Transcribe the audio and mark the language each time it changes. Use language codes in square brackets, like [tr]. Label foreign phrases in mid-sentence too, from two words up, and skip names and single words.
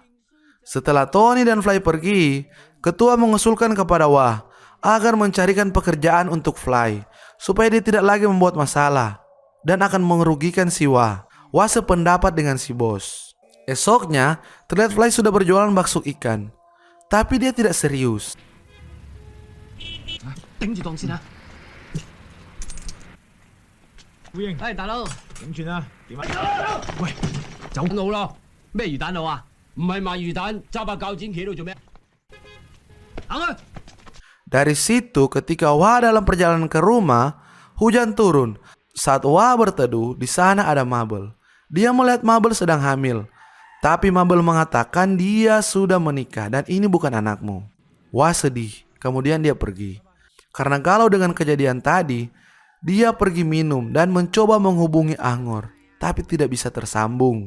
[id] Setelah Tony dan Fly pergi, ketua mengusulkan kepada Wah agar mencarikan pekerjaan untuk Fly supaya dia tidak lagi membuat masalah dan akan merugikan si Wah. Wah sependapat dengan si bos. Esoknya terlihat Fly sudah berjualan bakso ikan, tapi dia tidak serius. [yue] 頂住檔先啦！呼應誒，大佬，點算啊？點啊？喂，走！路咯，咩魚蛋路啊？唔係賣魚蛋，揸把鉸剪企度做咩？行啊！ [id] Dari situ ketika Wah dalam perjalanan ke rumah, hujan turun. Saat Wah berteduh, di sana ada Mabel. Dia melihat Mabel sedang hamil. Tapi Mabel mengatakan dia sudah menikah dan ini bukan anakmu. Wah sedih, kemudian dia pergi. Karena galau dengan kejadian tadi, dia pergi minum dan mencoba menghubungi Angor, tapi tidak bisa tersambung.